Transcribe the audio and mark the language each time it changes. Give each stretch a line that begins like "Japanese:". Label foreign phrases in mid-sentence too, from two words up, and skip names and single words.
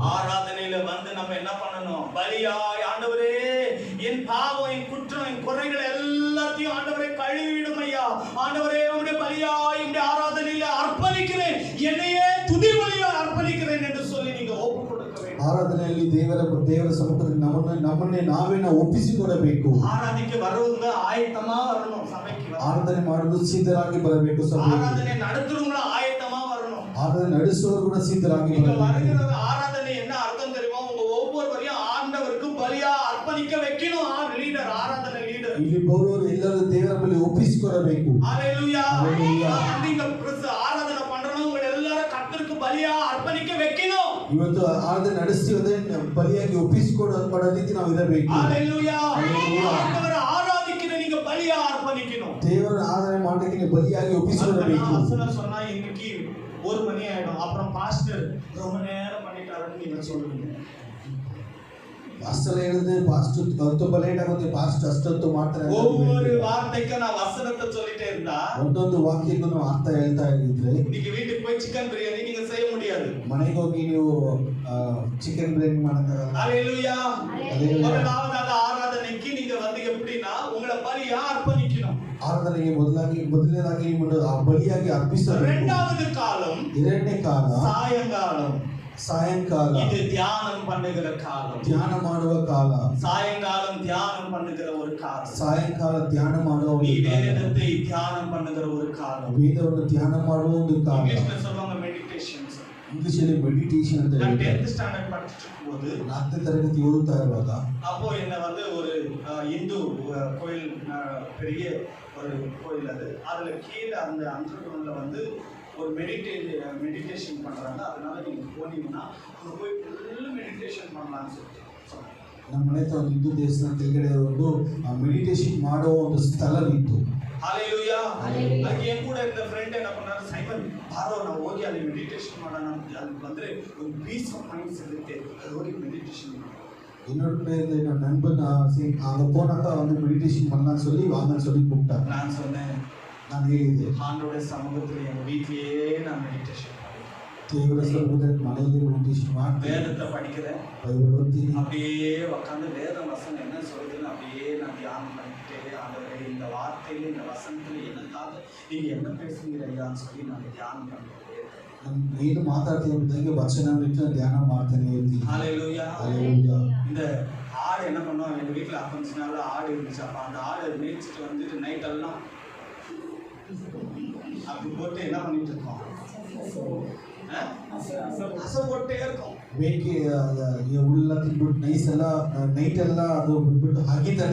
Tamil: ஆராதனையில வந்து நம்ம என்ன பண்ணணும்? பலியாய், ஆண்டவரே என் பாவம், என் குற்றம், என் குறைகள் எல்லாத்தையும் ஆண்டவரே கழுவிடும் ஐயா. ஆண்டவரே உம்முடைய பலியாய் உம்முடைய ஆராதனையில அர்ப்பணிக்கிறேன், என்னையே துதி பலியாய் அர்ப்பணிக்கிறேன் என்று சொல்லி நீங்க
Kannada: ದೇವರ ಸಮ್ಮುಖದಲ್ಲಿ ನಮ್ಮನ್ನೇ ನಾವೇ ನಾವು ಒಪ್ಪಿಸಿಕೊಡಬೇಕು. ಆರಾಧನೆಗೆ ಬರುವಂತ
Tamil: ஆயத்தமா வரணும் சபைக்கு.
Kannada: ಆರಾಧನೆ ಮಾಡಲು ಸಿದ್ಧರಾಗಿ ಬರಬೇಕು ಸಭೆಗೆ.
Tamil: ಆರಾಧನೆ நடத்துறவங்க ஆயத்தமா வரணும்.
Kannada: ಆರಾಧನೆ ನಡೆಸುವವರು ಕೂಡ ಸಿದ್ಧರಾಗಿ ಬರಬೇಕು.
Tamil: வருகிற ஆராதனை என்ன அர்த்தம் தெரியுமா? உங்க ஒவ்வொருவரையும் ஆண்டவருக்கு பலியா அர்ப்பணிக்க வைக்கணும். லீடர் ஆராதனை லீடர்
Kannada: ಇಲ್ಲಿ ಬರುವವರು ಎಲ್ಲರೂ ದೇವರ ಬಳಿ ಒಪ್ಪಿಸಿಕೊಡಬೇಕು.
Tamil: ஹalleluya. ஹalleluya. நீங்க ஆராதனை பண்றவங்க எல்லாரும் கர்த்தருக்கு பலியா அர்ப்பணிக்க வைக்கணும்.
Kannada: ಇವತ್ತು ಆರಾಧನೆ ನಡೆಸ್ತೀವಿ ಬಲಿಯಾಗಿ ಒಪ್ಪಿಸಿಕೊಡಲಿಕ್ಕೆ ನಾವು ಇರಬೇಕು.
Tamil: ஹalleluya. ஆண்டவரை ஆராதிக்கிற நீங்க பலியா அர்ப்பணிக்கணும்.
Kannada: ದೇವರ ಆರಾಧನೆ ಮಾಡಲಿಕ್ಕೆ ಬಲಿಯಾಗಿ ಒಪ್ಪಿಸಿಕೊಡಬೇಕು.
Tamil: வசனம் சொன்னா இன்னைக்கு 1 மணி ஆயிடும். அப்புறம் பாஸ்டர் ரொம்ப நேரம் பண்ணிட்டாருன்னு நீங்க சொல்லுவீங்க.
Kannada: ಅಷ್ಟೆಲ್ಲ ಹೇಳಿದ್ರೆ ಪಾಸ್ಟರ್ ತುಂಬ ಲೇಟ್ ಆಗುತ್ತೆ, ಪಾಸ್ಟರ್ ಅಷ್ಟೊತ್ತು ಮಾಡ್ತಾರೆ.
Tamil: ஒவ்வொரு வார்த்தைக்கு நான் வசனத்தை சொல்லிட்டே இருந்தா
Kannada: ಒಂದೊಂದು ವಾಕ್ಯಕ್ಕೂ ನಾವು ಅರ್ಥ ಹೇಳ್ತಾ ಇದ್ರೆ
Tamil: இன்னைக்கு வீட்டுக்கு போய் சிக்கன் பிரியாணி நீங்க செய்ய முடியாது.
Kannada: ಮನೆಗೆ ಹೋಗಿ ನೀವು ಚಿಕನ್ ಬಿರಿಯಾನಿ ಮಾಡಕ್ಕಾಗಲ್ಲ.
Tamil: ஹalleluya. ஹalleluya. முதலாவதாக ஆராதனைக்கு நீங்க வந்து எப்படின்னா உங்களை பலியா அர்ப்பணிக்கணும்.
Kannada: ಆರಾಧನೆಗೆ ಮೊದಲನೇದಾಗಿ ನಿಮ್ಮನ್ನು ಬಲಿಯಾಗಿ ಅರ್ಪಿಸಬೇಕು.
Tamil: இரண்டாவது காலம்
Kannada: ಎರಡನೇ ಕಾಲ
Tamil: சாயங்காலம்.
Kannada: ಸಾಯಂಕಾಲ.
Tamil: இது தியானம் பண்ணுகிற காலம்.
Kannada: ಧ್ಯಾನ ಮಾಡುವ ಕಾಲ.
Tamil: சாயங்காலம் தியானம் பண்ணுகிற ஒரு காலம்.
Kannada: ಸಾಯಂಕಾಲ ಧ್ಯಾನ ಮಾಡುವ
Tamil: நீ
Kannada: ಒಂದು ಕಾಲ.
Tamil: வேதத்தை தியானம் பண்ணுகிற ஒரு காலம்.
Kannada: ವೇದವನ್ನು ಧ್ಯಾನ ಮಾಡುವ ಒಂದು ಕಾಲ.
Tamil: இங்கிலீஷ்ல சொல்லுவாங்க மெடிடேஷன்ஸ்.
Kannada: ಇಂಗ್ಲಿಷಲ್ಲಿ ಮೆಡಿಟೇಷನ್ ಅಂತ
Tamil: நான்
Kannada: ಹೇಳ್ತಾರೆ.
Tamil: 10th ஸ்டாண்டர்ட் படிச்சிட்டு இருக்கும்போது
Kannada: 4ನೇ ತರಗತಿ ಓದುತ್ತಾ ಇರುವಾಗ
Tamil: அப்போ என்ன வந்து ஒரு இந்து கோயில், பெரிய ஒரு கோயில் அதுல கீழே அந்த அண்டர்கிரவுண்ட்ல வந்து ஒரு மெடிடேஷன் பண்றாங்க. அதனால நீங்க போனீங்கன்னா அங்க போய்
English: full meditation
Tamil: பண்ணலாம்னு சொல்லிட்டு சொன்னாங்க.
Kannada: ನಮ್ಮ ಮನೆ ಹತ್ರ ಒಂದು ಹಿಂದೂ ದೇವಸ್ಥಾನ ಕೆಳಗಡೆ ಒಂದು ಮೆಡಿಟೇಷನ್ ಮಾಡುವ ಒಂದು ಸ್ಥಳವಿತ್ತು.
Tamil: ஹalleluya. அதுக்கு என் கூட இருந்த ஃப்ரெண்ட் என்ன பண்ணாரு, சைமன் பாரோ நான் ஓகே
Kannada: ಅಲ್ಲಿ மெடிடேஷன் ಮಾಡೋಣ ಅಲ್ಲಿ ಬಂದ್ರೆ ಒಂದು
English: peace of mind
Kannada: ಸಿಗುತ್ತೆ, ಅದು ಹೋಗಿ மெடிடேஷன் ಮಾಡೋಣ.
Tamil: என்னோட இருந்த நண்பன் அங்க போனாக்கா வந்து மெடிடேஷன் பண்ணலாம்னு சொல்லி வாங்கன்னு சொல்லி கூப்பிட்டாங்க. நான் சொன்னேன்,
Kannada: நான் ಹೇಳಿದೆ
Tamil: ஆண்டவருடைய சமூகத்துல எங்க வீட்லயே நான் மெடிடேஷன்
Kannada: ದೇವರ ಸಮ್ಮುಖದಲ್ಲಿ ಮನೆಯಲ್ಲಿ ಮೆಡಿಟೇಷನ್ ಮಾಡ್ತೀನಿ,
Tamil: வேதத்தை படிக்கிறேன்,
Kannada: ಬೈಬಲ್ ಓದ್ತೀನಿ.
Tamil: அப்படியே உட்காந்து வேத வசனம் என்ன சொல்லுதுன்னு அப்படியே நான் தியானம் பண்ணிக்கிட்டே ஆண்டவரே இந்த வார்த்தையில இந்த வசனத்துல எனக்காக நீங்க என்ன பேசுறீங்க ஐயான்னு சொல்லி நான் தியானம் பண்ணிக்கிட்டே இருக்கேன்.
Kannada: ನಾನು ಏನು ಮಾತಾಡ್ತೀನಿ ಅಂತಾಗೆ ವಚನ ಬಿಟ್ಟು ಧ್ಯಾನ ಮಾಡ್ತಾನೆ ಇರ್ತೀನಿ.
Tamil: ஹalleluya. ஹalleluya. இந்த ஆடு என்ன பண்ணுவோம், எங்க வீட்டுல கொஞ்ச நாள் ஆடு இருந்துச்சு. அப்ப அந்த ஆடு மேய்ச்சிட்டு வந்துட்டு நைட் எல்லாம் அப்படி போட்டு என்ன பண்ணிட்டு இருக்கோம், அசை போட்டே இருக்கும்.
Kannada: ಮೇಕೆ ಹುಲ್ಲ ತಿನ್ಬಿಟ್ಟು ನೈಟ್ ಎಲ್ಲ ಅದು ಬಿಟ್ಬಿಟ್ಟು ಹಾಗಿತಾನೆ